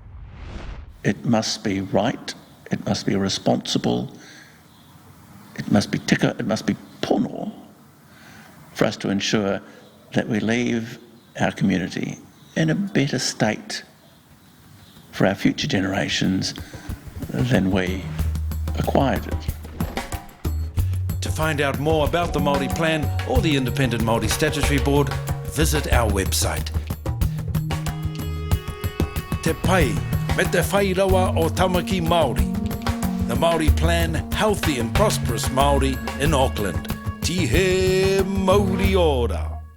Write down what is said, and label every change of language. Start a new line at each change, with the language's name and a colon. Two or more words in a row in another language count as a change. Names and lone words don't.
English: It must be right, it must be responsible, it must be tika, it must be pono for us to ensure that we leave our community in a better state for our future generations than we acquired it. To find out more about the Māori Plan or the Independent Māori Statutory Board, visit our website.
Māori: Te pai me te whairawa o Tāmaki Māori.
English: The Māori Plan, healthy and prosperous Māori in Auckland.
Māori: Ti he Māori ora.